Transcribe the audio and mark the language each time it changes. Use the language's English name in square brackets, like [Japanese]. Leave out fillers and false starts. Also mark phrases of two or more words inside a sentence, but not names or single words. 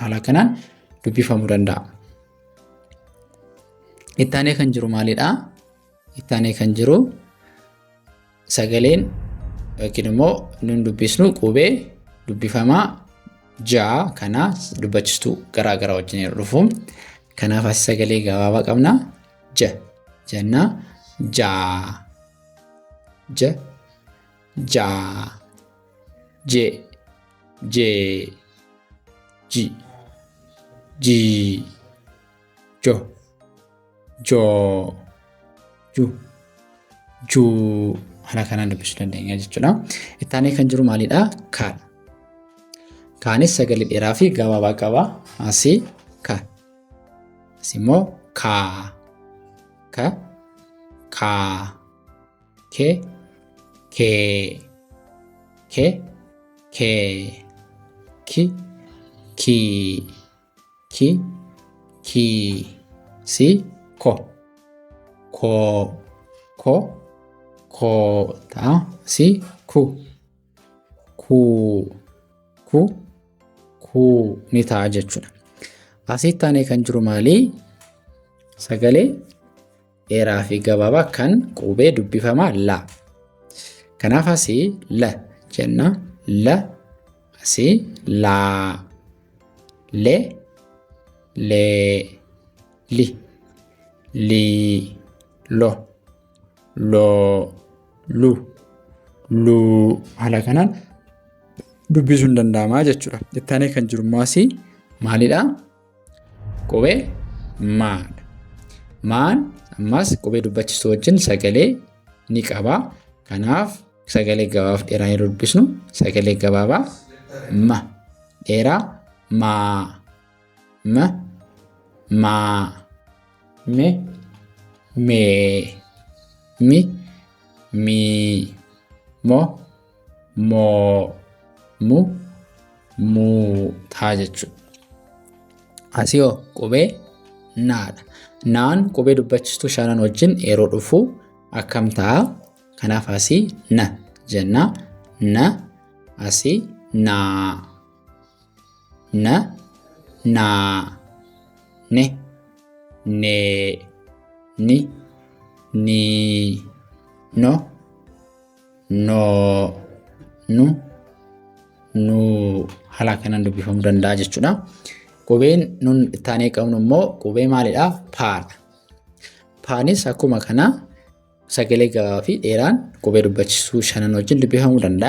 [Oromo] Haala kanaan dubbifamuu danda'a. Ittaanee kan jiru maalidhaa? Ittaanee kan jiru sagaleen yookiin immoo nun dubbisnu qubee dubbifamaa jaa kana dubbachistuu garaa garaa wajjin yeroo dhufu. Kanaaf as sagalee gabaabaa qabna. Ja jennaa jaa. Ja, jaa. Je, jee. Ji, jii. Jo, joo. Ju, juu. Haala kanaan dubbisuu dandeenya jechuudha. Ittaanee kan jiru maalidhaa? Kaadha. Kaanis sagalee dheeraa fi gabaabaa qaba. Asii ka. Asii immoo kaa. Ka, kaa. Ke, kee. Ke, kee. Ki, kii. Ki, kii. Si, ko. Koo. Ko, koo ta'a. Si, ku. Kuu. Ku, kuu ni ta'a jechuudha. Asii ittaanee kan jiru maalii? Sagalee dheeraa fi gabaabaa kan qubee dubbifamaa la. Kanaaf asii la jenna. La. Asii laa. Le, lee. Li, lii. Lo, loo. Lu, luu. Haala kanaan dubbisuun danda'amaa jechuudha. Ittaanee kan jiru immoo asii maalidhaa? Qubee maadha. Maan ammas qubee dubbachistuu wajjin sagalee ni qaba. Kanaaf sagalee gabaabaaf dheeraa yeroo dubbisnu sagalee gabaabaa ma. Dheeraa maa. Ma, maa. Me, mee. Mi, mii. Mo, moo. Mu, muu ta'a jechuudha. Asii hoo qubee naadha. Naan qubee dubbachistuu shanan wajjin yeroo dhufu akkam ta'a? Kanaaf asii na jenna. Na. Asii naa. Na, naa. Ne, nee. Ni, nii. No, noo. Nu, nuu. Haala kanaan dubbifamuu danda'a jechuudha. Qubeen nun ittaanee qabnu immoo qubee maalidhaa? Paadha. Paanis akkuma kana sagalee gabaabaa fi dheeraan qubee dubbachistuu shanan wajjin dubbifamuu danda'a.